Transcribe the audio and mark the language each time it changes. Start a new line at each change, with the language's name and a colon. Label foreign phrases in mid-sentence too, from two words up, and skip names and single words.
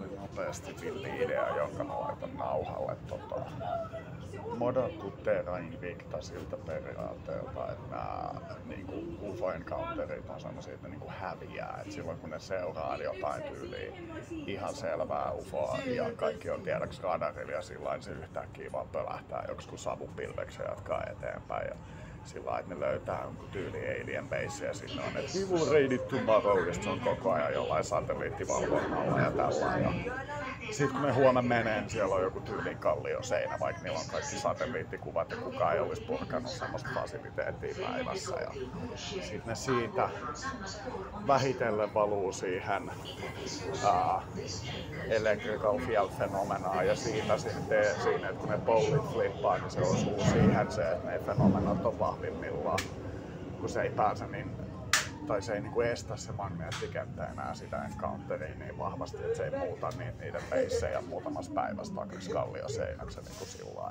Finnish: nopeasti villi idea, jonka mä laitan nauhalle. Modattu Terra Invicta siltä periaatteelta, että nämä niinku UFO-encounterit on sellaisia, että ne niinku häviää. Et silloin kun ne seuraa jotain tyyliä ihan selvää UFOa ja kaikki on tiedäks radarilla ja sillain se yhtäkkiä vaan pölähtää joksikin savupilveksi ja jatkaa eteenpäin. Ja sillä että ne löytää jonkun tyyli
English: alien base
Finnish: ja sinne on, että
English: we will raid it tomorrow,
Finnish: ja se on koko ajan jollain satelliittivalvonnalla ja tällainen. Sitten kun ne huomenna menee, niin siellä on joku tyylin kallioseinä, vaikka niillä on kaikki satelliittikuvat ja kukaan ei olisi purkanut semmoista fasiliteettia päivässä. Ja sitten ne siitä vähitellen valuu siihen
English: electrical field
Finnish: fenomenaan ja siitä sitten siinä, että kun ne pollit flippaa, niin se osuu siihen se, että ne fenomenat on vahvimmillaan, kun se ei pääse niin tai se ei niinku estä se magneettikenttä enää sitä encounteria niin vahvasti, että se ei muuta niiden peissejä muutamassa päivässä takaisin kallioseinäksi niinku sillain.